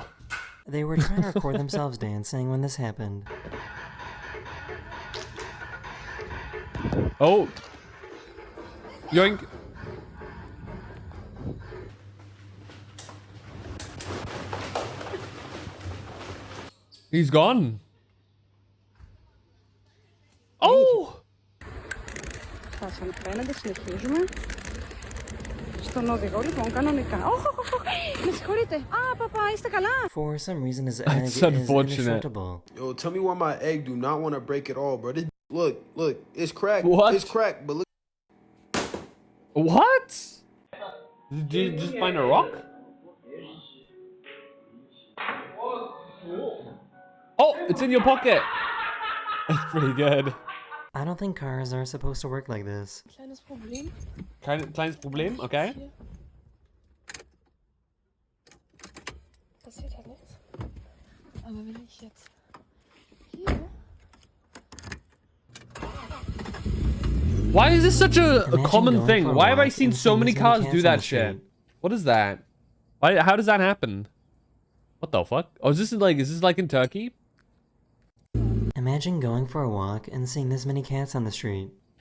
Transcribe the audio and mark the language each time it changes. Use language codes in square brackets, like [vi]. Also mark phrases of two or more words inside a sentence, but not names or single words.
[en] They were trying to record themselves dancing when this happened. Oh. Yoink. He's gone. Oh! [el] Θα σας φαίνεται, συνεχίζουμε. Στον οδηγό λοιπόν κανονικά. Με συγχωρείτε. Α, παπά, είστε καλά. [en] For some reason, his egg That's is unfortunate. indestructible. Yo, tell me why my egg do not want to break at all, bro. This, look, it's cracked. What? It's cracked, but look. What? Did you just find a rock? Oh, it's in your pocket. That's pretty good. I don't think cars are supposed to work like this. [de] Kleines Problem. Kleines Problem, okay. Passiert halt nichts. Aber wenn ich jetzt hier... [en] Why is this such a common going thing? for a Why have I walk seen and so seeing many this many cars cats do on that the shit? street. What is that? Why, how does that happen? What the fuck? Oh, is this like in Turkey? Imagine going for a walk and seeing this many cats on the street.